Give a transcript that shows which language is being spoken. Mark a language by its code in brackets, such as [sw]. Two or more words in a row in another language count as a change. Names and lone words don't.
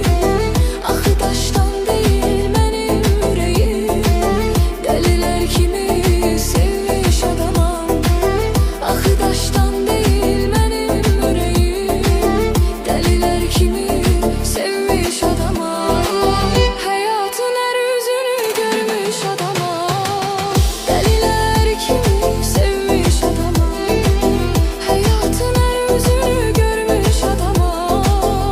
[az] Axı daşdan deyil mənim ürəyim. Dəlilər kimi sevmiş adamam. Axı daşdan deyil mənim ürəyim. Dəlilər kimi sevmiş adamam. [tr] Hayatın her yüzünü görmüş adamam. Deliler kimi sevmiş adamam. Hayatın her yüzünü görmüş adamam.